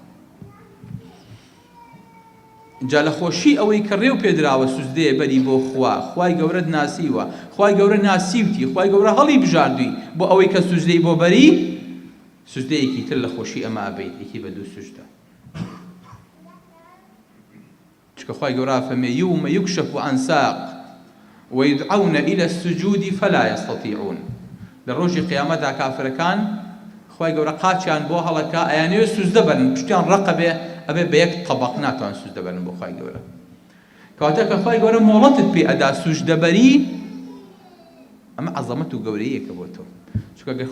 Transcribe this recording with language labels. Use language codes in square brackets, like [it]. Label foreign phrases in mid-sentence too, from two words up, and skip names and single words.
[ckb] جا لە خۆشی ئەوەی کە ڕێو پێدراوە سوزدەیە بەری بۆ خوای گەورەت ناسیوە خوای گەورە ناسیوتی خوای گەورە هەڵی بژاردووی بۆ ئەوەی کە سوزدەی بۆ بەری سوزدەیەکی تر لە خۆشی ئەمە ئەبەیت یەکی بە دوو سوژدە چکە خوای گەورە فەرمێ [ar] یومە یوکشەف عەن ساق ويدعون إلى السجود فلا يستطيعون [ckb] لە ڕۆژی قیامەتدا کافرەکان خوای گەورە قاچیان بۆ هەڵەکا ئەیانەوێت سوزدە بەرن پشتیان ڕەقە بێ ئەبێ بە یەک طەبەق ناتوان سوزدە بەرن بۆ خوای گەورە کەواتە کە خوای گەورە مۆڵەتت پێ ئەدا سوژدەبەری ئەمە عەزەمەت و گەورەیەکە بۆ تۆ چونکە گەر